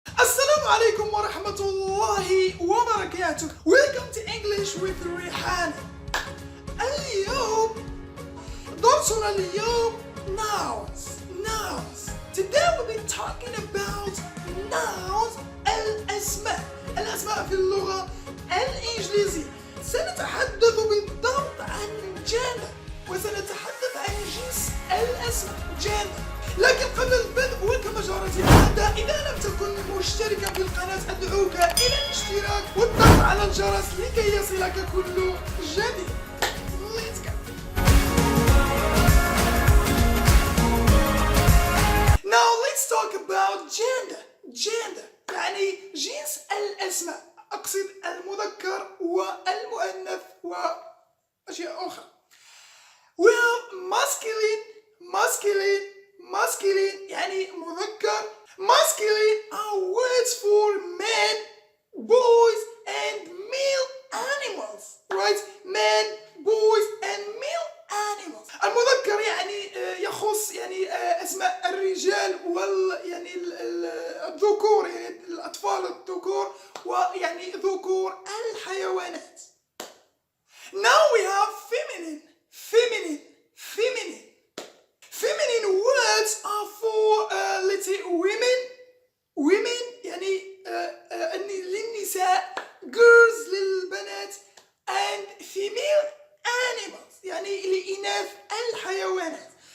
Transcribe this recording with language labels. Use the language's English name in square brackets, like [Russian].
[Arabic] السلام عليكم ورحمة الله وبركاته. [English] Welcome to English with ريحان. [Arabic] اليوم درسنا اليوم nouns. [English] Today we'll be talking about nouns. [Arabic] الأسماء في اللغة الإنجليزية. سنتحدث بالضبط عن gender وسنتحدث عن جنس الأسماء gender. لكن قبل البدء وكما جرت العادة، إذا لم تكن مشتركا في القناة أدعوك إلى الاشتراك والضغط على الجرس لكي يصلك كل جديد. [English] Let's go. Now let's talk about gender [Arabic] يعني جنس الأسماء، أقصد المذكر والمؤنث وأشياء أخرى. [English] We have masculine [Arabic] يعني مذكر. [English] Masculine are words for men, boys and male animals, right? Men, boys and male animals. [Arabic] المذكر يعني يخص يعني أسماء الرجال يعني الذكور، يعني الأطفال الذكور ويعني ذكور الحيوانات. [English] Now we have feminine. Feminine words are for let's say women [Arabic] يعني للنساء، [English] girls للبنات and female animals [Arabic] يعني لإناث الحيوانات.